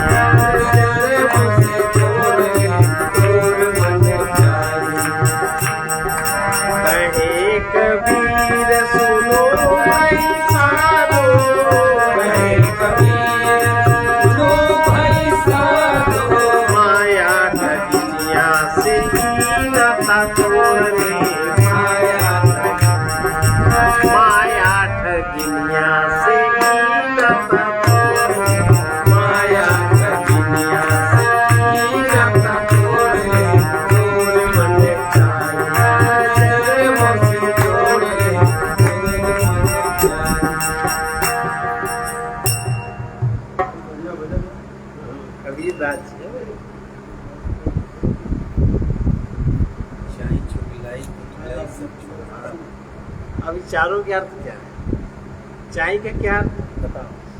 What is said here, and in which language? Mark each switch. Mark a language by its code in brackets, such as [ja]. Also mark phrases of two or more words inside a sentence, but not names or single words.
[hi] मुझे छोड़ दे दूर मन चाहे। कहे कबीर सुनो भाई साधो, कहे कबीर सुनो भाई साधो। माया का दुनिया से ही नाता तोड़ दे, माया ठगिनिया से ही नाता तोड़ दे, माया का दुनिया से ही नाता तोड़ दे। दूर मन चाहे मुझे छोड़ दे दूर मन चाहे। कबीरदास जी है। चाय चुगलाई कुटलाई सब छोड़। अभी चारों के अर्थ क्या है? चाय का क्या अर्थ बताओ?